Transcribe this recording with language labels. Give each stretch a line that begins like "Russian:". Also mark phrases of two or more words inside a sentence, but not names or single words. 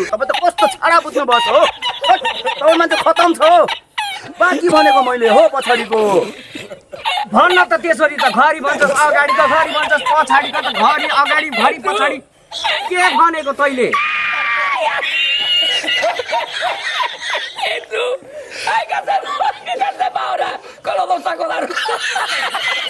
Nepali: तपाईँ त कस्तो छाडा बुझ्नु भएको हो। तपाईँ मान्छे खतम छ हो। बाँकी भनेको मैले हो पछाडिको। भन्न त त्यसरी त घरि भन्छस् अगाडिको, घरि भन्छस् पछाडिको, त घरि अगाडि घरि पछाडि के भनेको तैँले?
Spanish: Ay, que se muere, que se muera, con los dos sacos de